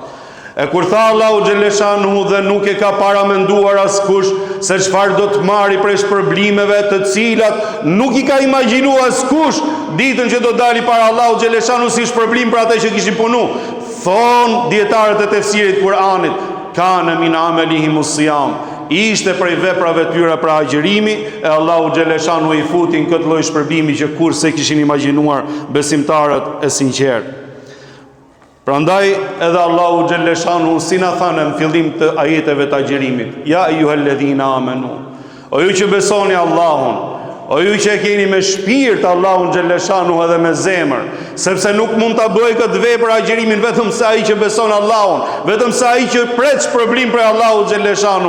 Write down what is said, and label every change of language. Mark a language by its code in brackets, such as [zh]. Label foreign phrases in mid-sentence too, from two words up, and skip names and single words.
[sq] E kur tha Allahu xhaleshanu dhe nuk e ka paramenduar askush se çfarë do të marri prej shpërblimeve të cilat nuk i ka imagjinuar askush ditën që do dali para Allahu xhaleshanu si shpërblim për ata që kishin punu. Thon dietarët e tefsirit Kur'anit, [ar] كان من أعمالهم الصيام, [sq] ishte prej veprave tyre pra agjërimi, e Allahu xhaleshanu i futin këtë lloj shpërbimi që kurse kishin imagjinuar besimtarët e sinqertë. Prandaj edhe Allahu xhaleshanu si na thanë në fillim të ajeteve të agjërimit, [ar] يا أيها الذين آمنوا, [sq] o ju që besoni Allahun, o ju që e keni me shpirt Allahun xhaleshanu edhe me zemër, sepse nuk mund ta bëjë këtë vepër agjërimin vetëm se ai që beson Allahun, vetëm se ai që pret shpërblim për Allahun xhaleshanu.